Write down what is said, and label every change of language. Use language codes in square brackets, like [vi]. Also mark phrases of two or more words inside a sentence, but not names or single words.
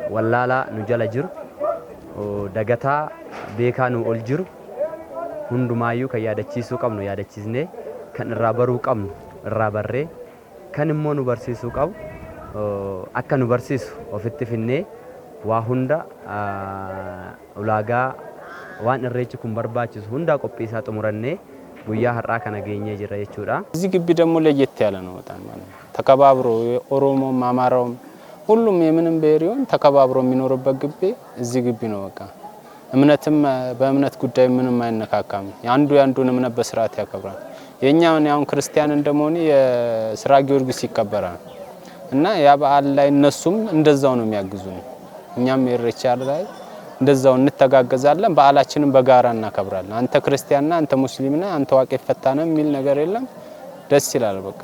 [om] Wallaalaa nu jala jiru dagataa beekaa nu ol jiru hundumaayyuu kan yaadachiisuu qabnu yaadachiisnee kan irraa baruu qabnu irraa barree kan immoo nu barsiisuu qabu akka nu barsiisu ofitti finnee waa hunda ulaagaa waan irreechi kun barbaachisu hunda qophii isaa xumurannee guyyaa har'aa kana geenyee jira jechuudha. [am] እዚህ ግቢ ደግሞ ለየት ያለ ነው በጣም ማለት ተከባብሮ ኦሮሞም አማራውም ሁሉም የምንም ብሔር ይሁን ተከባብሮ የሚኖርበት ግቢ እዚህ ግቢ ነው። በቃ እምነትም በእምነት ጉዳይ ምንም አይነካካም። ያንዱን እምነት በስርዓት ያከብራል። የኛውን ያውን ክርስቲያን እንደመሆኑ የስራ ጊዮርጊስ ይከበራል እና ያ በዓል ላይ እነሱም እንደዛው ነው የሚያግዙን። እኛም ኢሬቻ ላይ እንደዛው እንተጋገዛለን። በዓላችንን በጋራ እናከብራለን። አንተ ክርስቲያንና አንተ ሙስሊምና አንተ ዋቄፈታና የሚል ነገር የለም። ደስ ይላል በቃ